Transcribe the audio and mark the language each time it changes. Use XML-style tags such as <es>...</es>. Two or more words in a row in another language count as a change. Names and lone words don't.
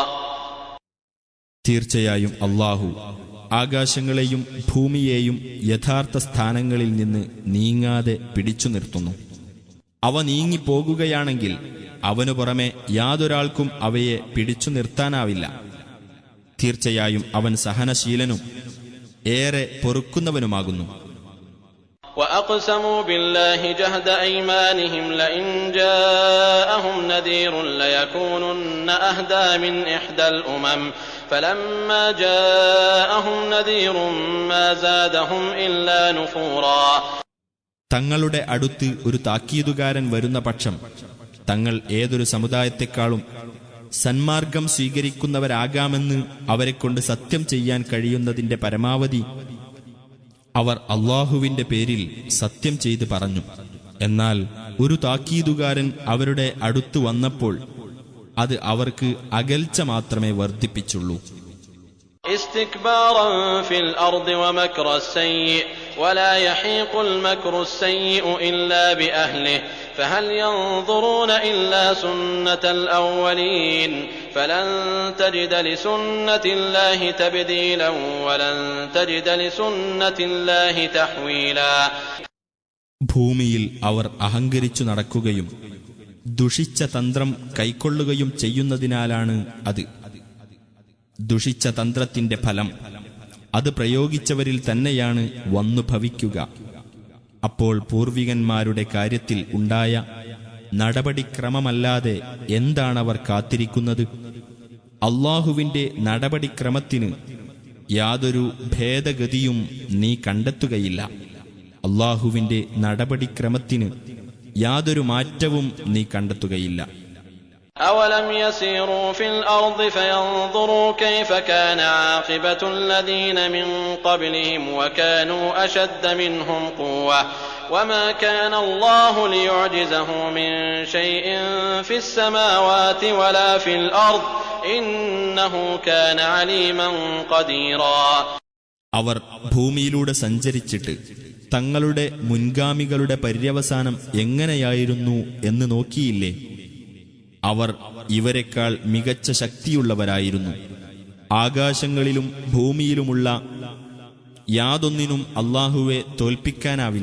<ml>തീർച്ചയായും അല്ലാഹു ആകാശങ്ങളെയും ഭൂമിയെയും യഥാർത്ഥ സ്ഥാനങ്ങളിൽ നിന്ന് നീങ്ങാതെ പിടിച്ചു നിർത്തുന്നു. അവ നീങ്ങിപ്പോകുകയാണെങ്കിൽ അവനു പുറമെ യാതൊരാൾക്കും അവയെ പിടിച്ചു നിർത്താനാവില്ല. തീർച്ചയായും അവൻ സഹനശീലനും ഏറെ പൊറുക്കുന്നവനുമാകുന്നു.</ml> <ar>وأقسموا بالله جهد أيمانهم لئن جاءهم نذير ليكونن أهدى من إحدى الأمم فلما جاءهم نذير ما زادهم إلا نفورا.</ar> <ml>തങ്ങളുടെ അടുത്ത് ഒരു താക്കീതുകാരൻ വരുന്ന പക്ഷം തങ്ങൾ ഏതൊരു സമുദായത്തെക്കാളും സന്മാർഗം സ്വീകരിക്കുന്നവരാകാമെന്ന് അവരെക്കൊണ്ട് സത്യം ചെയ്യാൻ കഴിയുന്നതിന്റെ പരമാവധി അവർ അല്ലാഹുവിന്റെ പേരിൽ സത്യം ചെയ്ത് പറഞ്ഞു. എന്നാൽ ഒരു താക്കീതുകാരൻ അവരുടെ അടുത്ത് വന്നപ്പോൾ അത് അവർക്ക് അകൽച്ച മാത്രമേ വർദ്ധിപ്പിച്ചുള്ളൂ.</ml> <ar>استكبارا في الأرض ومكر السيء ولا يحيق المكر السيء إلا بأهله فهل ينظرون إلا سنة الأولين فلن تجد لسنة الله تبديلا ولن تجد لسنة الله تحويلا.</ar> <ml>ഭൂമിയിൽ അവർ അഹങ്കരിച്ചു നടക്കുകയും ദുഷിച്ച തന്ത്രം കൈക്കൊള്ളുകയും ചെയ്യുന്നതിനാലാണ് അത്. ദുഷിച്ച തന്ത്രത്തിന്റെ ഫലം അത് പ്രയോഗിച്ചവരിൽ തന്നെയാണ് വന്നു ഭവിക്കുക. അപ്പോൾ പൂർവികന്മാരുടെ കാര്യത്തിൽ ഉണ്ടായ നടപടിക്രമമല്ലാതെ എന്താണവർ കാത്തിരിക്കുന്നത്? അല്ലാഹുവിന്റെ നടപടിക്രമത്തിന് യാതൊരു ഭേദഗതിയും നീ കണ്ടെത്തുകയില്ല. അള്ളാഹുവിന്റെ നടപടിക്രമത്തിന് യാതൊരു മാറ്റവും നീ കണ്ടെത്തുകയില്ല.</ml> <ar>أولم يسيروا في الأرض فينظروا كيف كان عاقبة الذين من قبلهم وكانوا أشد منهم قوة وما كان الله ليعجزه من شيء في السماوات ولا في الأرض إنه كان عليما قديرا.</ar> <ml>അവർ ഭൂമിയിലൂടെ സഞ്ചരിച്ചിട്ട് തങ്ങളുടെ മുൻഗാമികളുടെ പര്യവസാനം എങ്ങനെയായിരുന്നു എന്ന് നോക്കിയില്ലേ? അവർ ഇവരെക്കാൾ മികച്ച ശക്തിയുള്ളവരായിരുന്നു. ആകാശങ്ങളിലും ഭൂമിയിലുമുള്ള യാതൊന്നിനും അല്ലാഹുവെ തോൽപ്പിക്കാനാവില്ല.</ml>